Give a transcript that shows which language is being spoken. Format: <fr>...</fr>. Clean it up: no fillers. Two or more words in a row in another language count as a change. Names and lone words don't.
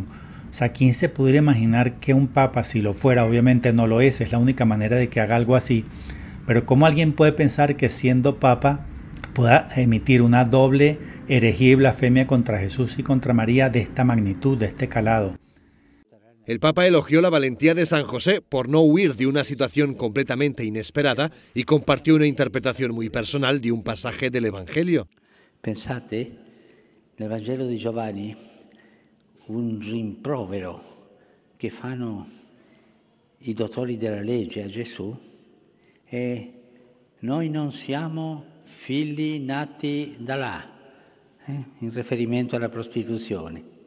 <es>O sea, ¿quién se pudiera imaginar que un papa, si lo fuera, obviamente no lo es la única manera de que haga algo así, pero cómo alguien puede pensar que siendo papa pueda emitir una doble herejía y blasfemia contra Jesús y contra María de esta magnitud, de este calado? El Papa elogió la valentía de San José por no huir de una situación completamente inesperada y compartió una interpretación muy personal de un pasaje del Evangelio.</es> <it>Pensate, nel Vangelo di Giovanni, un rimprovero che fanno i dottori della legge a Gesù è: noi non siamo figli nati da là, in riferimento alla prostituzione,</it>